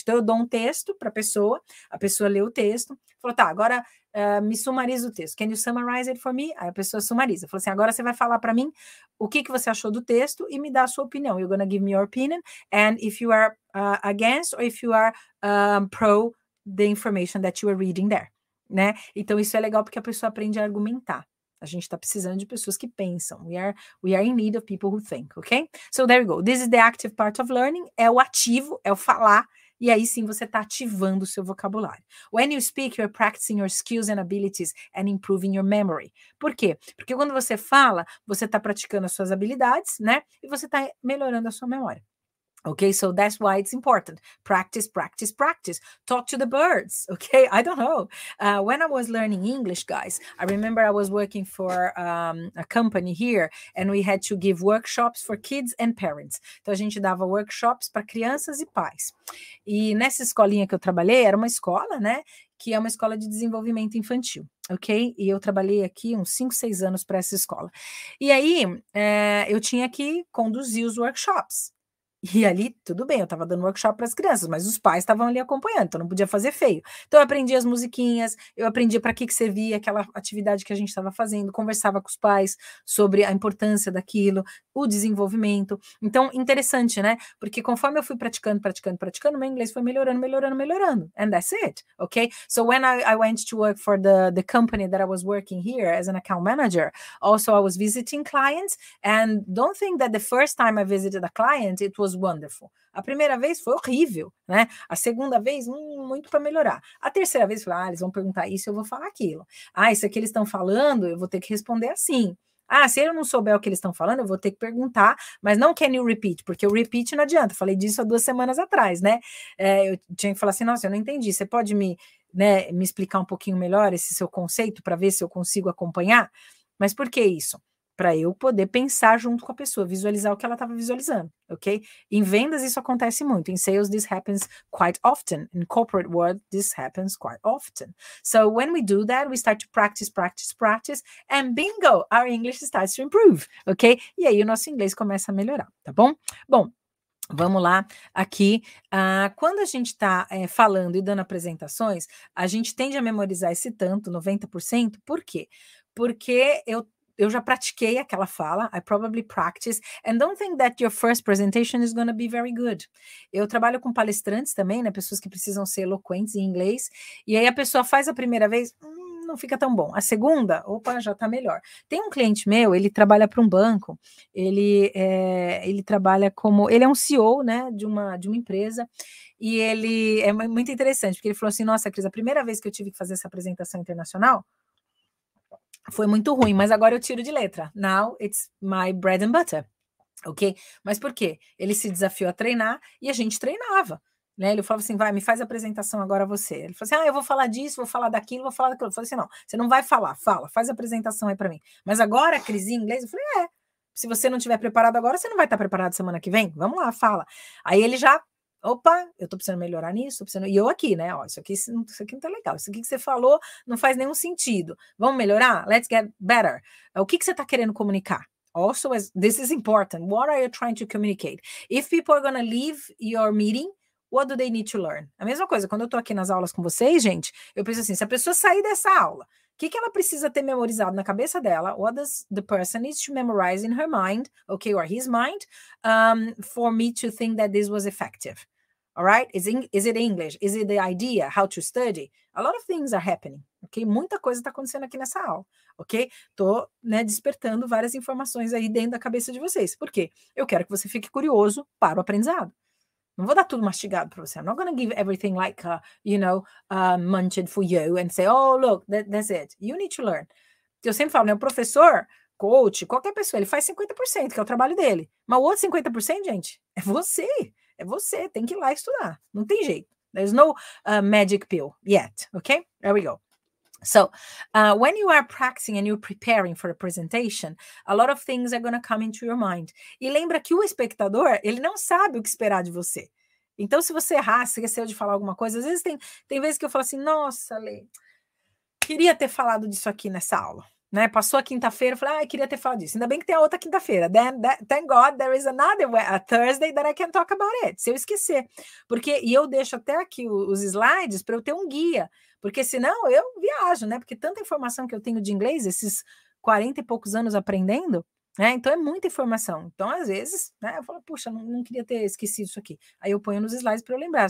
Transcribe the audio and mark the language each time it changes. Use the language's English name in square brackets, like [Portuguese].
[Portuguese] Então eu dou um texto para a pessoa lê o texto, falou, tá, agora me sumariza o texto. [English] Can you summarize it for me? [Portuguese] Aí a pessoa sumariza. Falou assim, agora você vai falar para mim o que você achou do texto e me dá a sua opinião. [English] You're gonna give me your opinion, and if you are against or if you are pro the information that you are reading there, né? [Portuguese] Então isso é legal porque a pessoa aprende a argumentar. A gente está precisando de pessoas que pensam. [English] We are in need of people who think, okay? So there you go. This is the active part of learning. [Portuguese] É o ativo, é o falar. E aí sim você está ativando o seu vocabulário. [English] When you speak, you're practicing your skills and abilities and improving your memory. [Portuguese] Por quê? Porque quando você fala, você está praticando as suas habilidades, né? E você está melhorando a sua memória. [English] Okay, so that's why it's important. Practice, practice, practice. Talk to the birds, okay? I don't know. When I was learning English, guys, I remember I was working for a company here and we had to give workshops for kids and parents. [Portuguese] Então, a gente dava workshops para crianças e pais. E nessa escolinha que eu trabalhei, era uma escola, né? Que é uma escola de desenvolvimento infantil, ok? E eu trabalhei aqui uns 5, 6 anos para essa escola. E aí, eu tinha que conduzir os workshops. E ali, tudo bem, eu estava dando workshop para as crianças, mas os pais estavam ali acompanhando, então não podia fazer feio. Então eu aprendi as musiquinhas, eu aprendi para que servia aquela atividade que a gente estava fazendo, conversava com os pais sobre a importância daquilo, o desenvolvimento. Então, interessante, né? Porque conforme eu fui praticando, meu inglês foi melhorando. [English] And that's it, okay? So when I went to work for the company that I was working here as an account manager, also I was visiting clients, and don't think that the first time I visited a client, it was wonderful. [Portuguese] A primeira vez foi horrível, né? A segunda vez, muito para melhorar. A terceira vez, falei, eles vão perguntar isso, eu vou falar aquilo. Isso aqui eles estão falando, eu vou ter que responder assim. Se eu não souber o que eles estão falando, eu vou ter que perguntar, mas não [English] can you repeat, [Portuguese] porque o repeat não adianta. Falei disso há 2 semanas atrás, né? Eu tinha que falar assim, nossa, eu não entendi, você pode me explicar um pouquinho melhor esse seu conceito para ver se eu consigo acompanhar? Mas por que isso? para eu poder pensar junto com a pessoa, visualizar o que ela estava visualizando, ok? Em vendas isso acontece muito. [English] In sales this happens quite often. In corporate world this happens quite often. So when we do that, we start to practice, and bingo, our English starts to improve, ok? [Portuguese] E aí o nosso inglês começa a melhorar, tá bom? Bom, vamos lá, aqui, quando a gente está falando e dando apresentações, a gente tende a memorizar esse tanto, 90%, por quê? Porque eu já pratiquei aquela fala, [English] I probably practice, and don't think that your first presentation is going to be very good. [Portuguese] Eu trabalho com palestrantes também, né, pessoas que precisam ser eloquentes em inglês, e aí a pessoa faz a primeira vez, não fica tão bom. A segunda, opa, já está melhor. Tem um cliente meu, ele trabalha para um banco, ele trabalha como, ele é um CEO, né, de uma empresa, e ele é muito interessante, porque ele falou assim, nossa, Cris, a primeira vez que eu tive que fazer essa apresentação internacional, foi muito ruim, mas agora eu tiro de letra. [English] Now it's my bread and butter, ok? [Portuguese] Mas por quê? Ele se desafiou a treinar e a gente treinava, né? Ele falava assim, vai, me faz a apresentação agora você. Ele falou assim, eu vou falar disso, vou falar daquilo, vou falar daquilo. Eu falei assim, não, você não vai falar, faz a apresentação aí para mim. Mas agora, Cris, em inglês? Eu falei, se você não estiver preparado agora, você não vai estar preparado semana que vem? Vamos lá, fala. Aí ele já... Opa, eu tô precisando melhorar nisso, e eu aqui, né, ó, isso aqui não tá legal, isso aqui que você falou não faz nenhum sentido, vamos melhorar? [English] Let's get better. [Portuguese] O que você tá querendo comunicar? [English] Also, this is important, what are you trying to communicate? If people are gonna leave your meeting, what do they need to learn? A mesma coisa, quando eu tô aqui nas aulas com vocês, gente, eu penso assim, se a pessoa sair dessa aula, o que ela precisa ter memorizado na cabeça dela? What does the person needs to memorize in her mind, okay, or his mind, for me to think that this was effective? All right? Is it English? Is it the idea? How to study? A lot of things are happening, ok? [Portuguese] Muita coisa está acontecendo aqui nessa aula, ok? Tô, né, despertando várias informações aí dentro da cabeça de vocês. Por quê? Eu quero que você fique curioso para o aprendizado. Não vou dar tudo mastigado para você. [English] I'm not going to give everything like, munched for you and say, oh, look, that's it. You need to learn. [Portuguese] Eu sempre falo, né, o professor, coach, qualquer pessoa, ele faz 50%, que é o trabalho dele. Mas o outro 50%, gente, é você. É você, tem que ir lá estudar. Não tem jeito. [English] There's no magic pill yet, okay? There we go. So, when you are practicing and you're preparing for a presentation, a lot of things are going to come into your mind. [Portuguese] E lembra que o espectador, ele não sabe o que esperar de você. Então, se você errar, se esqueceu de falar alguma coisa, às vezes tem vezes que eu falo assim, nossa, Lê, queria ter falado disso aqui nessa aula. Né? Passou a quinta-feira, eu falei, queria ter falado disso. Ainda bem que tem a outra quinta-feira. [English] Thank God there is another a Thursday that I can talk about it. [Portuguese] Se eu esquecer. E eu deixo até aqui os slides para eu ter um guia. Porque senão eu viajo, né? Porque tanta informação que eu tenho de inglês, esses 40 e poucos anos aprendendo, né? Então é muita informação. Então, às vezes, né? Eu falo, puxa, não queria ter esquecido isso aqui. Aí eu ponho nos slides para eu lembrar.